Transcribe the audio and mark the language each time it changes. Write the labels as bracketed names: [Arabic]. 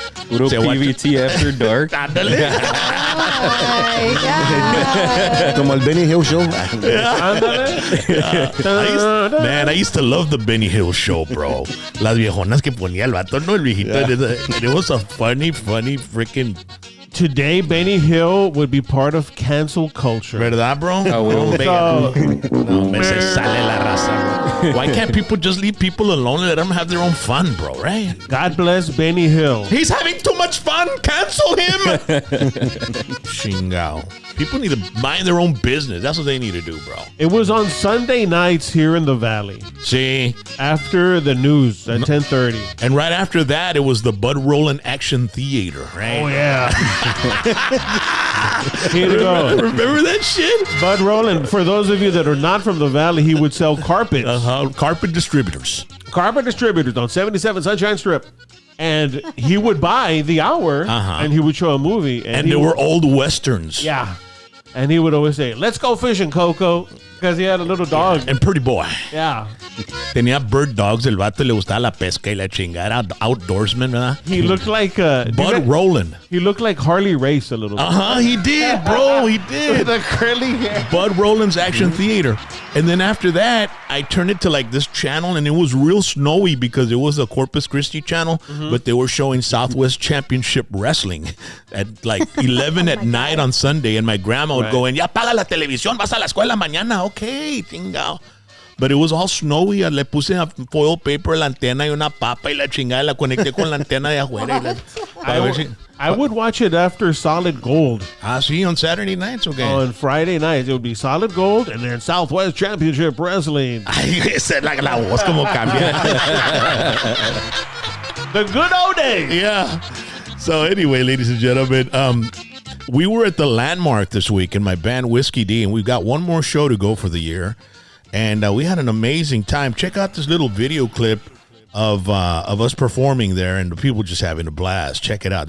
[English] Puro PVT After Dark. [Spanish] Ándale. [English] Oh, my God. [Spanish] Como el Benny Hill Show. [English] Man, I used to love the Benny Hill Show, bro. [Spanish] Las viejonas que ponía el vato, ¿no? El viejito. [English] It was a funny freaking... Today, Benny Hill would be part of cancel culture. [Spanish] ¿Verdad, bro? Ah, bueno. No, me se sale la raza, bro. [English] Why can't people just leave people alone and let them have their own fun, bro, right? God bless Benny Hill. He's having too much fun. Cancel him. [Spanish] Chingao. [English] People need to mind their own business. That's what they need to do, bro. It was on Sunday nights here in the Valley. See? After the news at 10:30. And right after that, it was the Bud Rollin Action Theater, right? Oh, yeah. Here you go. Remember that shit? Bud Rollin, for those of you that are not from the Valley, he would sell carpets. Carpet distributors. Carpet distributors on 77 Sunshine Strip. And he would buy the hour, and he would show a movie. And they were old westerns. Yeah. And he would always say, let's go fishing, Coco. Because he had a little dog. And Pretty Boy. Yeah. [Spanish] Tenía [English] bird dogs. [Spanish] El vato le gustaba la pesca y la chingada. Era outdoorsman, ¿verdad? [English] He looked like... Bud Rollin. He looked like Harley Race a little bit. He did, bro. He did. The curly hair. Bud Rollin's Action Theater. And then after that, I turned it to like this channel, and it was real snowy because it was a Corpus Christi channel, but they were showing Southwest Championship Wrestling at like 11 at night on Sunday, and my grandma would go in, [Spanish] ya apaga la televisión, vas a la escuela mañana, [English] okay, [Spanish] chingao. [English] But it was all snowy. [Spanish] Le puse a foil paper la antena y una papa y la chingada, la conecté con la antena de afuera. [English] I would watch it after Solid Gold. Sí, on Saturday nights, okay. On Friday nights, it would be Solid Gold and then Southwest Championship Wrestling. [Spanish] Esa es la voz como cambia. [English] The good old days. Yeah. So anyway, ladies and gentlemen, we were at the Landmark this week in my band Whiskey D, and we've got one more show to go for the year. And we had an amazing time. Check out this little video clip of us performing there, and the people just having a blast. Check it out.